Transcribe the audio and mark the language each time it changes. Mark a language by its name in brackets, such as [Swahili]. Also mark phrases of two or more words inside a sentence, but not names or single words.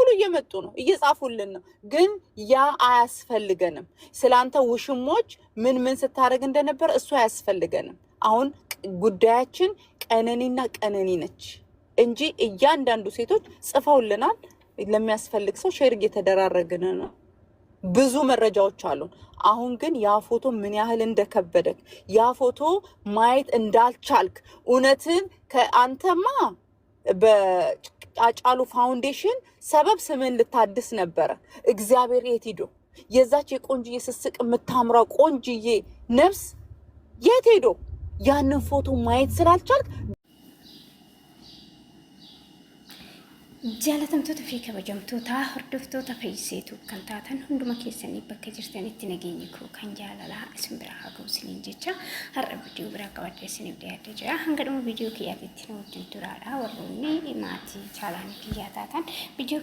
[Amharic] እየመጡ ነው እየጻፉልን ነው ግን ያ አያስፈልገንም ስላንተ ውሽሞች ምን ስታረግ እንደነበር እሱ አያስፈልገንም አሁን ጉዳያችን ቀነኒና ቀነኒ ነች እንጂ እያንዳንዱ ሴቶች ጽፈውልናል ለሚያስፈልግ ሰው ሼር እየተደራረግን ነው ብዙ መረጃዎች አሉን አሁን ግን ያ ፎቶ ምን ያህል እንደከበደክ ያ ፎቶ ማየት እንዳልቻልክ እውነትን ከአንተማ በአጫሉ ፋውንዴሽን ሰበብ ስምን ልታድስ ነበር እግዚአብሔር የት ሄዶ የዛች የቆንጂዬ ስስቅ የምታምራው ቆንጂዬ ነፍስ የት ሄዶ ያንን ፎቶ ማየት ስላልቻልክ [Oromo] jaalatamtoota fi kabajamtoota hordoftoota feesituu kan taatan hunduma keessanii bakka jirtanitti nageenyi koo kan jaalalaa isin bira haa ga'u isiniin jecha har'a viidiyoo biraa qabadhee isiniif dhiyaatee jira hanga dhuma viidiyoo kiyyaatitti na wajjin turaadha warroonni maatii chaalaanii kiyyaa taatan viidiyoo